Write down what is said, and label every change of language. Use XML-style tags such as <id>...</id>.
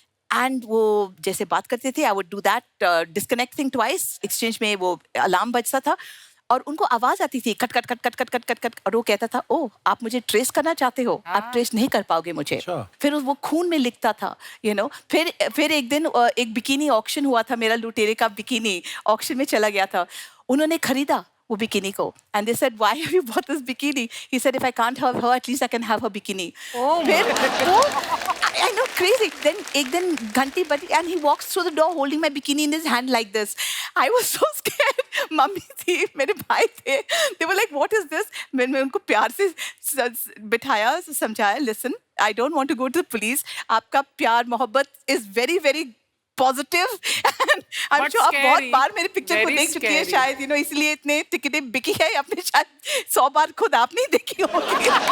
<hi>And वो जैसे बात करते थे,</hi> <en>I would do that disconnecting twice,</en> <hi>exchange में वो अलार्म बजता था और उनको आवाज आती थी कट कट, और वो कहता था ओह आप मुझे ट्रेस करना चाहते हो, आप ट्रेस नहीं कर पाओगे मुझे। फिर वो खून में लिखता था, यू नो। फिर एक दिन एक बिकिनी ऑक्शन हुआ था, मेरा लुटेरे का बिकिनी ऑक्शन में चला गया था। उन्होंने खरीदा वो बिकिनी को,</hi> <en>and they said why have you bought this bikini? He said if I can't have her at least I can have her bikini.</en> <hi>फिर वो</hi> <en>I know crazy. Then</en> <hi>एक दिन घंटी बजी</hi> <en>and he walks through the door holding my bikini in his hand like this. I was so scared.</en> <hi>Mummy थी, मेरे भाई थे,</hi> <en>they were like what is this?</en> <hi>मैंने उनको प्यार से बिठाया, समझाया</hi> <en>listen I don't want to go to the police.</en> <hi>आपका प्यार मोहब्बत</hi> <en>is very very positive and I am sure</en> <hi>आप बहुत बार मेरे पिक्चर को देख चुकी है शायद, यू नो, इसलिए इतने टिकटें बिकी है। आपने शायद 100 बार खुद आप नहीं देखी होगी।</hi>